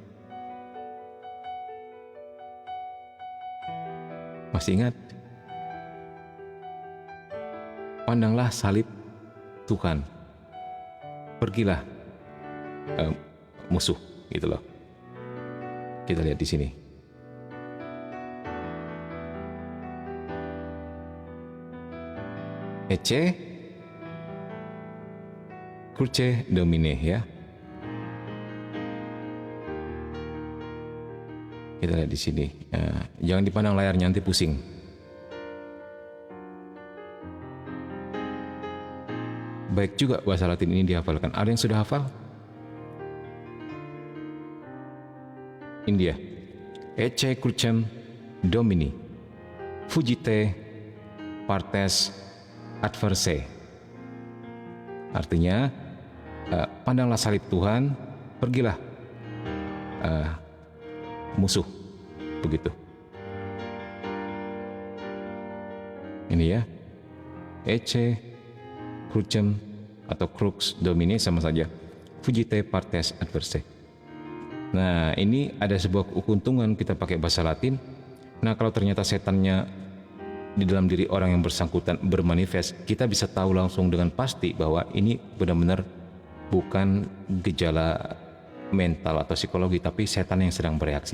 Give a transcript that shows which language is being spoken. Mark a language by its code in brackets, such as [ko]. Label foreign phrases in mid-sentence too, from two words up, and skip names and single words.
[id] Masih ingat? Pandanglah salib Tuhan, pergilah musuh, gitu loh. Kita lihat di sini. [la] Ecce cruce domine, [id] ya. Kita lihat di sini. Jangan dipandang layarnya, nanti pusing. Baik juga bahasa Latin ini dihafalkan. Ada yang sudah hafal? India. [la] Ecce crucem Domini, fugite partes adversae. [id] Artinya, pandanglah salib Tuhan, pergilah musuh. Begitu. Ini ya. [la] Ecce crucem atau crux domini [id] sama saja. [la] Fugite partes adversae. [id] Nah, ini ada sebuah keuntungan kita pakai bahasa Latin. Nah, kalau ternyata setannya di dalam diri orang yang bersangkutan bermanifest, kita bisa tahu langsung dengan pasti bahwa ini benar-benar bukan gejala mental atau psikologi, tapi setan yang sedang bereaksi.